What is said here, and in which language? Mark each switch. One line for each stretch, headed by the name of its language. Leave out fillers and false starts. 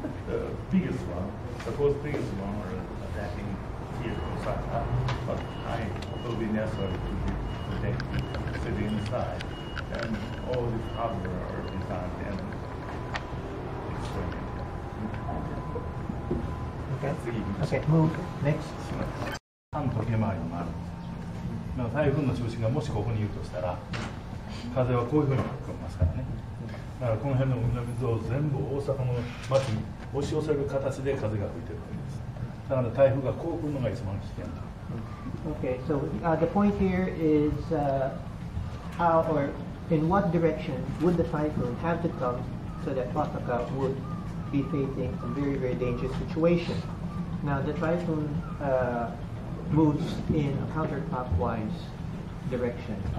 English: The biggest one, suppose biggest one, are attacking here in Osaka, but I will be necessary to protect the city inside, and all the hardware are designed and explained. Okay, move next.
Japanese: 反時計回りのもあるんです。だから台風の中心がもしここにいるとしたら、風はこういうふうに吹き込みますからね。だからこの辺の海の水を全部大阪の町に押し寄せる形で風が吹いてるわけです。だから台風がこう来るのが一番危険だ。
English: Okay, so the point here is how or in what direction would the typhoon have to come so that Osaka would be facing a very, very dangerous situation. Now the typhoon moves in a counterclockwise direction.